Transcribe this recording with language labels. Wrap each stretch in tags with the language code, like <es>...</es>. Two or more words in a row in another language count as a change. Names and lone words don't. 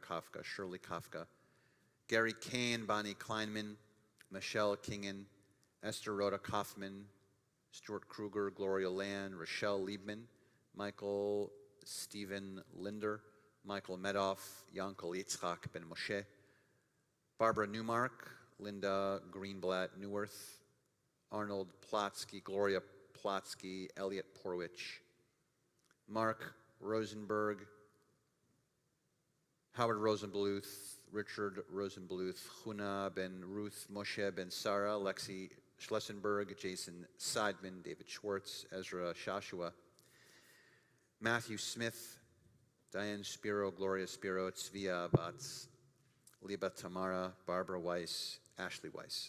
<en>Kafka, Shirley Kafka, Gary Kane, Bonnie Kleinman, Michelle Kingen, Esther Rhoda Kaufman, Stuart Kruger, Gloria Land, Rochelle Liebman, Michael Stephen Linder, Michael Medoff, Yankel Yitzchak Ben Moshe, Barbara Newmark, Linda Greenblatt Neuwirth, Arnold Plotsky, Gloria Plotsky, Elliot Porwich, Mark Rosenberg, Howard Rosenbluth, Richard Rosenbluth, Huna Ben Ruth, Moshe Ben Sarah, Lexi Schlessenberg, Jason Seidman, David Schwartz, Ezra Shashua, Matthew Smith, Diane Spiro, Gloria Spiro, Tzvia Batz, Liba Tamara, Barbara Weiss, Ashley Weiss.</en>